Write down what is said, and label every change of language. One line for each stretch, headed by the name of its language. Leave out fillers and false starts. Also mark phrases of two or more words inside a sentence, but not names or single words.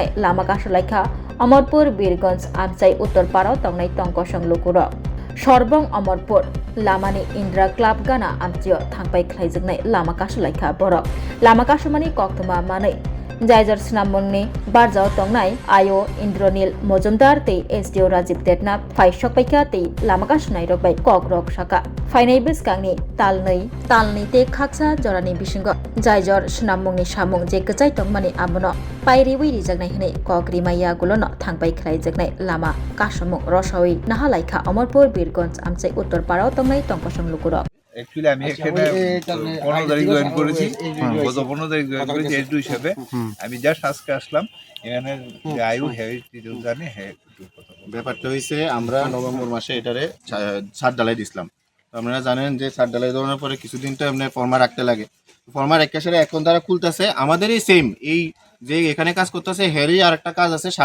Kok Borok: लामा कासुलाइखा अमरपुर बीरगंज आमचाइ उत्तरपाड़ाव तंनाय तंकसं लुकुरक सरबं अमरपुर लामानि इंद्रा क्लाब गाना आमचियो थांबाय ख्लाइजागनाय लामा कासुलाइखा बरक लामा कासुमानि कक्तमा मानै जायजर स्नामुंनि बारजाव तंनाय आयो इंद्रनील मजुमदार तै एसडीओ राजीव देबनाथ फाइसकबाइका तै लामा कासुनाय रकबाय कक रक साका फाइनाय बिसकांनि तालनि ते खाकसा जरानि बिसिंग जायजर स्नामुंनि सामुं जे गजाय तंमानि आमनो पायरि वैरि जागनाय हनै ककरि माइया गुलनो थांबाय ख्लाइजागनाय लामा कासुमुं रसावै नाहालाइखा अमरपुर बीरगंज आमचाइ उत्तरपाड़ाव तंनाय तंकसं लुकुरक
Bangla: एक्चुअली আমি এখানে 15 তারিখ জয়েন করেছি গত 15 তারিখ জয়েন করেছি এসডি হিসেবে আমি জাস্ট আজকে আসলাম এখানে যে আয়ু হেরিটেজ জানি ব্যাপারটা হইছে আমরা নভেম্বর মাসে এটারে ছাদ ঢালাই দিছিলাম। আপনারা জানেন যে ছাদ ঢালাই দেওয়ার পরে কিছুদিন তো এমনি ফর্মা রাখতে লাগে, ফর্মা রেখে সেটা এখন তারা খুলতেছে আমাদেরই সেম এই যে এখানে কাজ করতেছে হেরি আর একটা কাজ আছে